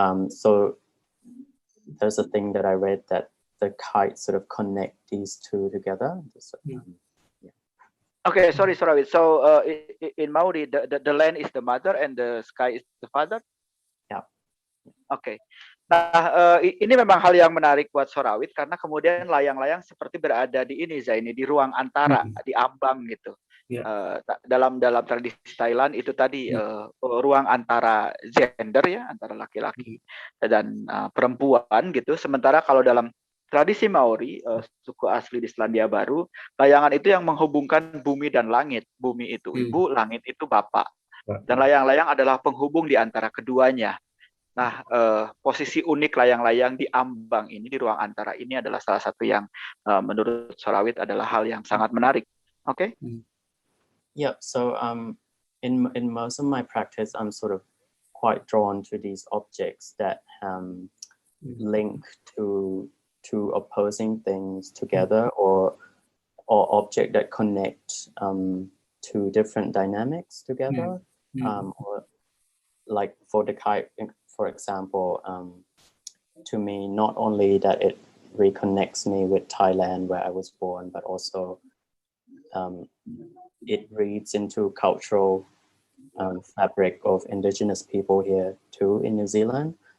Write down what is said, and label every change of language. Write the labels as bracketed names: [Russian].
[English] So there's a thing that I read that the kite sort of connect these two together. Okay, sorry. So in Maori, the land is the mother and the sky is the father. Yeah. Okay. [Indonesian] Nah, ini memang hal yang menarik buat Sorawit karena kemudian layang-layang seperti berada di ini, Zaini, di ruang antara, di ambang gitu. dalam tradisi Thailand itu tadi ruang antara gender ya, antara laki-laki dan perempuan gitu. Sementara kalau dalam tradisi Maori, suku asli di Selandia Baru, layangan itu yang menghubungkan bumi dan langit. Bumi itu ibu, langit itu bapak. Dan layang-layang adalah penghubung di antara keduanya. Nah, posisi unik layang-layang di ambang ini, di ruang antara ini adalah salah satu yang menurut Sorawit adalah hal yang sangat menarik. Oke? [English] Yeah, so in most of my practice, I'm sort of quite drawn to these objects that link to opposing things together, or object that connect two different dynamics together, or like for the kite, for example, to me, not only that it reconnects me with Thailand where I was born, but also it reads into cultural fabric of indigenous people here too in New Zealand.